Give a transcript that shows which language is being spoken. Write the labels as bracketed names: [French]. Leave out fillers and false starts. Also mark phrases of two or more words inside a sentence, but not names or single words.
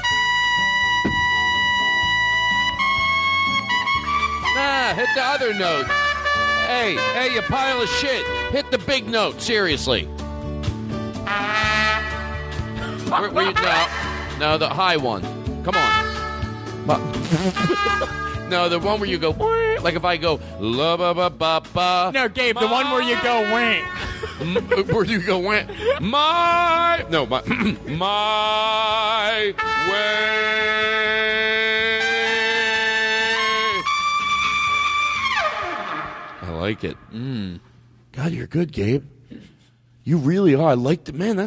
[English] Nah, hit the other note. Hey, you pile of shit. Hit the big note, seriously. No, the high one. Come on. No, the one where you go, like if I go, la ba ba ba ba. No, Gabe, the one where you go, wah. Where you go, wah. My way. I like it. God, you're good, Gabe. You really are. I like the man.